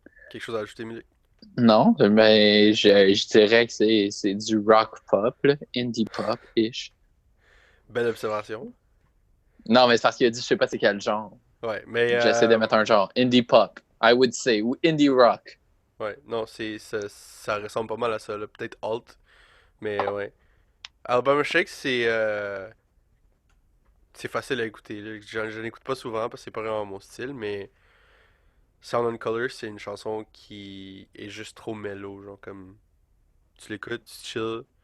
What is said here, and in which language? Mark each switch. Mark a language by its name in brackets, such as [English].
[French] Quelque chose à ajouter, Milik? Non, mais je dirais que c'est du rock pop, là, indie pop-ish. Belle observation. Non, mais c'est parce qu'il a dit, je sais pas c'est quel genre. Ouais, mais. J'essaie de mettre un genre. [English] Indie pop, I would say, ou indie rock. [French] Ouais, non, ça ressemble pas mal à ça, là. Peut-être alt, mais ouais. Alabama Shake, c'est facile à écouter, là. Je n'écoute pas souvent parce que c'est pas vraiment mon style, mais Sound and Color, c'est une chanson qui est juste trop mellow, genre comme tu l'écoutes, tu chill.